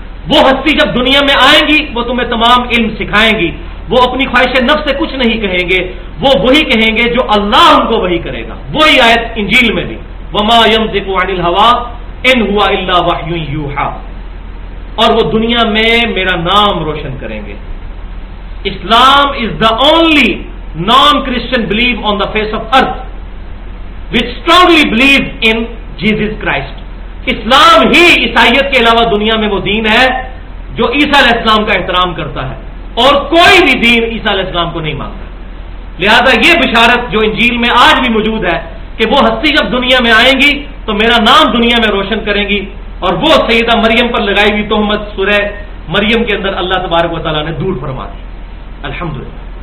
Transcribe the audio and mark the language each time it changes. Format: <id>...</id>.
<ur>وہ ہستی جب دنیا میں آئیں گی وہ تمہیں تمام علم سکھائیں گی, وہ اپنی خواہش نفس سے کچھ نہیں کہیں گے, وہ وہی کہیں گے جو اللہ ان کو وہی کرے گا. وہی آیت انجیل میں بھی,</ur> <ar>وما ينطق عن الهوى ان هو الا وحی یوحى,</ar> <ur>اور وہ دنیا میں میرا نام روشن کریں گے.</ur> <en>Islam is the only non Christian believe on the face of earth which strongly believe in Jesus Christ.</en> <ur>اسلام ہی عیسائیت کے علاوہ دنیا میں وہ دین ہے جو عیسیٰ علیہ السلام کا احترام کرتا ہے, اور کوئی بھی دین عیسیٰ علیہ السلام کو نہیں مانتا. لہذا یہ بشارت جو انجیل میں آج بھی موجود ہے کہ وہ ہستی جب دنیا میں آئیں گی تو میرا نام دنیا میں روشن کریں گی, اور وہ سیدہ مریم پر لگائی ہوئی تہمت سورہ مریم کے اندر اللہ تبارک و تعالیٰ نے دور فرما دی, الحمدللہ.</ur>